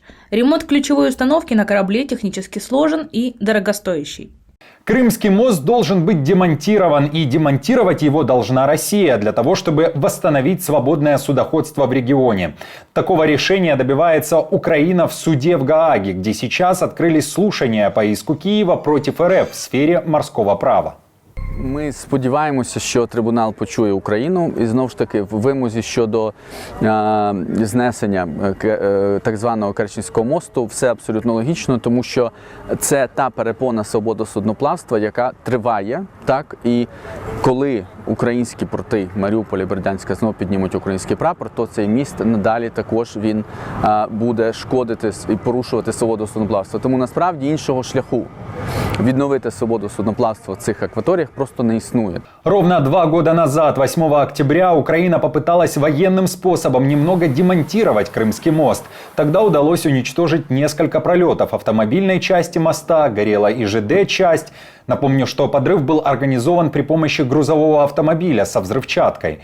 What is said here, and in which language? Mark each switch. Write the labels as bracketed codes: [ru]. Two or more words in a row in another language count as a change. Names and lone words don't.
[ru] Ремонт ключевой установки на корабле технически сложен и дорогостоящий. Крымский мост должен быть демонтирован, и демонтировать его должна Россия для того, чтобы восстановить свободное судоходство в регионе. Такого решения добивается Украина в суде в Гааге, где сейчас открылись слушания по иску Киева против РФ [uk] в сфері морського права. Ми сподіваємося, що трибунал почує Україну і знову ж таки в вимозі щодо знесення так званого Керченського мосту все абсолютно логічно, тому що це та перепона свободи судноплавства, яка триває, так, і коли українські порти Маріуполя і Бердянська знову піднімуть український прапор, то цей міст надалі також він буде шкодити і порушувати свободу судноплавства. Тому насправді іншого шляху відновити свободу судноплавства в цих акваторіях просто не існує. [ru] Ровно 2 года назад, 8 октября, Украина попыталась военным способом немного демонтировать Крымский мост. Тогда удалось уничтожить несколько пролетов автомобильной части моста, горела и ЖД-часть. Напомню, что подрыв был организован при помощи грузового автомобиля со взрывчаткой.